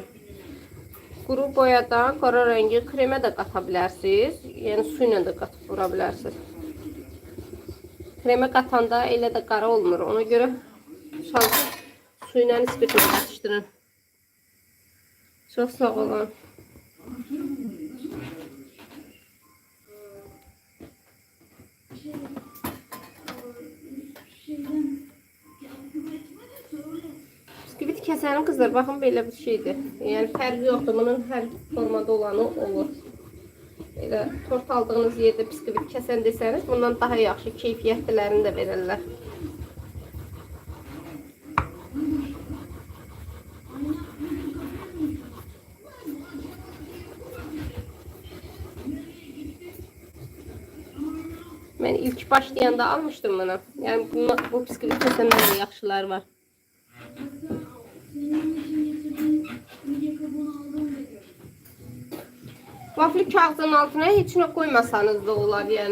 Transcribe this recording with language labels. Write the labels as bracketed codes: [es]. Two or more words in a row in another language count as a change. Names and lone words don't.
[az] Quru boyadan qara rəngi kremə də qata bilərsiniz. Yəni su ilə də qatıb vura bilərsiniz. Kremə qatanda elə də qara olmur. Ona görə şansı su ilə spirtlə qatışdırın. Çox sağ olun. [tr] Bisküvit keserim kızlar. Bakın böyle bir şeydir. Yani [az] fərqi yoxdur. Bunun hər formada olanı olur. Elə tort aldığınız [tr] yerde bisküvit kesen [az] desəniz bundan daha yaxşı keyfiyyətlilərini də verirlər. [tr] Ben ilk başlayanda almıştım bunu. Yani bu bisküvit kesenler de [az] yaxşılar var. [tr] Vafli kağıdın altına hiç ne koymasanız da olar yani.